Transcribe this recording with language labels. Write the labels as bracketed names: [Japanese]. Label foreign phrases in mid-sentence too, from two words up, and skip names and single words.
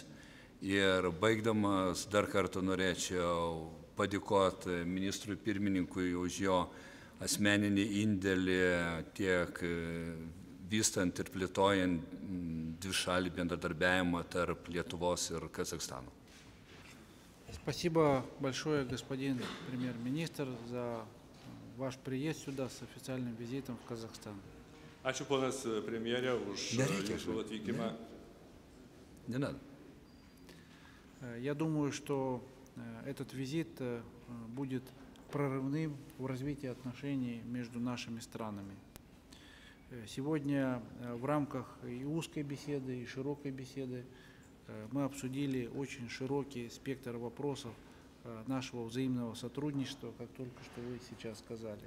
[Lithuanian] Ir baigdamas dar kartą norėčiau padėkoti ministrui pirmininkui už jo asmeninį indėlį tiek vystant ir plėtojant dvišalį bendradarbiavimą tarp Lietuvos ir Kazахстана. [Russian] Спасибо большое, господин премьер-министр, за ваш приезд сюда с официальным визитом в Казахстан. [Lithuanian] Ačiū, ponas premjerė, už jūsų atvykimą. [Russian] Не надо. Я думаю, что этот визит будет прорывным в развитии отношений между нашими странами. Сегодня в рамках и узкой беседы, и широкой беседы мы обсудили очень широкий спектр вопросов нашего взаимного сотрудничества, как только что вы сейчас сказали.